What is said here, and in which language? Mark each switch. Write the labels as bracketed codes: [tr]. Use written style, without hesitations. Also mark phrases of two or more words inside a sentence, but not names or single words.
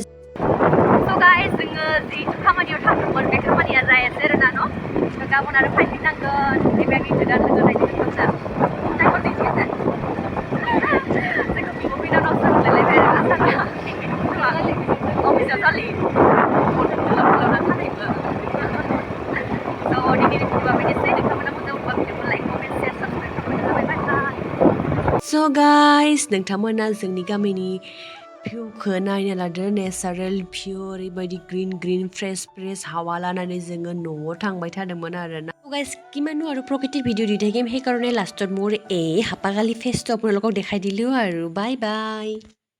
[en] so guys [brx] जोङो जि खामानियाव थांदोंमोन बे खामानिया जायासै आरोना न' गाबोन आरो फायफिननांगोन बेबायदि गोदान लोगो नायनो थांजा जोंखौ बिब' बिनानावसो होनलायलायबाय आरोना अफिसाव सालि गोलाव थानायबो स' दिनैनि भिडिअआ बेनोसै नोंथांमोना मोजां मोनबा भिडिअखौ [en] like comment share subscribe [brx] खालामबानो जाबाय बाय [en] So guys, [brx] नोंथांमोना जोंनि गामिनि भिउखौ नायना लादो [en] natural view [brx] ओरैबायदि [en] green fresh [brx] हावा लानानै जोङो न'आव थांबाय थादोंमोन आरोना [as] গাইজ কিমানো আৰু প্ৰকৃতিৰ ভিডিঅ' দি থাকিম সেইকাৰণে লাষ্টত মোৰ এই হাপাকালি ফেচটো আপোনালোকক দেখাই দিলোঁ আৰু বাই বাই